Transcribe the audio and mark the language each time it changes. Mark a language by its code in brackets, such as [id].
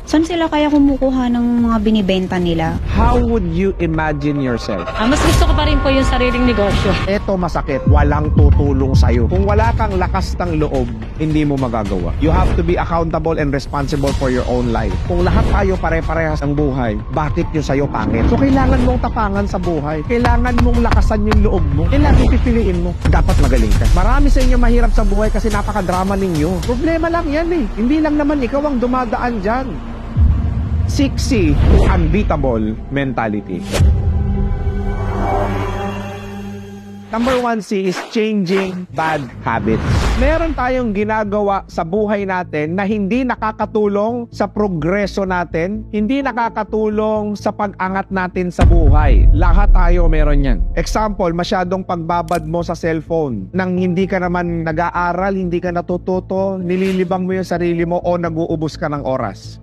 [tl] Saan sila kaya kumukuha ng mga binibenta nila? [en] How would you imagine yourself? [tl] Mas gusto ko pa rin po yung sariling negosyo. Eto masakit, walang tutulong sa'yo. Kung wala kang lakas ng loob, hindi mo magagawa. [en] You have to be accountable and responsible for your own life. [tl] Kung lahat tayo pare-parehas ang buhay, bakit yung sa'yo pangit? So kailangan mong tapangan sa buhay. Kailangan mong lakasan yung loob mo. Kailangan pipiliin mo. Dapat magaling ka. Marami sa inyo mahirap sa buhay kasi napakadrama ninyo. Problema lang yan eh. Hindi lang naman ikaw ang dumadaan dyan. [en] 6C to unbeatable mentality. Number 1C is changing bad habits. [tl] Meron tayong ginagawa sa buhay natin na hindi nakakatulong sa progreso natin, hindi nakakatulong sa pag-angat natin sa buhay. Lahat tayo meron yan. Example, masyadong pagbabad mo sa cellphone nang hindi ka naman nag-aaral, hindi ka natututo, nililibang mo yung sarili mo o nag-uubos ka ng oras.